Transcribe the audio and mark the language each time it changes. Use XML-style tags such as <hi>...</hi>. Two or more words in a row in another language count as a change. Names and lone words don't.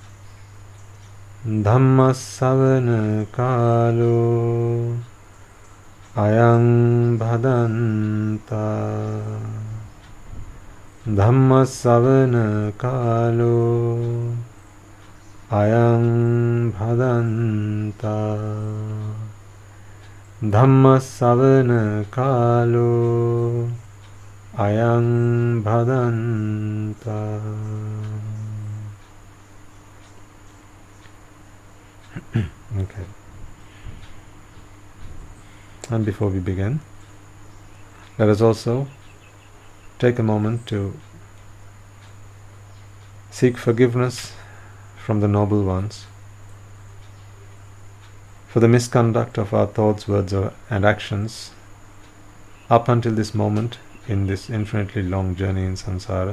<pi>Dhamma Savana Kalo Ayang Bhadanta Dhamma Savana Kalo Ayang Bhadanta Dhamma Savana Kalo Ayang Bhadanta.</pi> <en>Okay. And before we begin, let us also take a moment to seek forgiveness from the noble ones for the misconduct of our thoughts, words, and actions up until this moment in this infinitely long journey in samsara.</en>